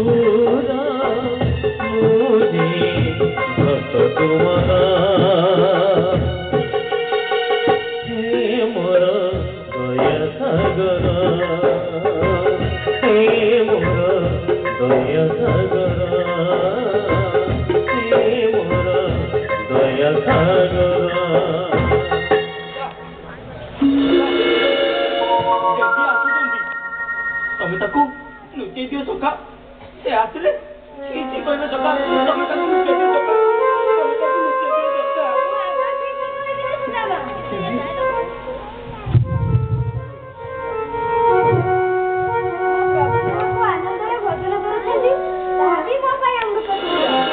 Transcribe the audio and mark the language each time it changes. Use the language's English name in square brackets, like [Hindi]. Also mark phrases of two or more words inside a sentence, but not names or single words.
[Hindi] मुझे भक्त तुम्हारा हे मोर दया सागर हे मोर दया सागर हे मोर दया सागर [Odia] ତମେ ତାକୁ ଲୁଚେଇ ଦିଅ ସଖା। ସେ ଆସିଲେ କିଛି କହିବେ ସଖା। ତମେ ତାକୁ ଲୁଚେଇ ଦିଅ ସଖା। ତମେ ତାକୁ ଲୁଚେଇ ଦିଅ ସଖା। ଆନନ୍ଦରେ ଭୋଜନ କରୁଛନ୍ତି ତାହା ବି ମୋ ପାଇଁ ଅମୃତ ତୁଲ୍ୟ।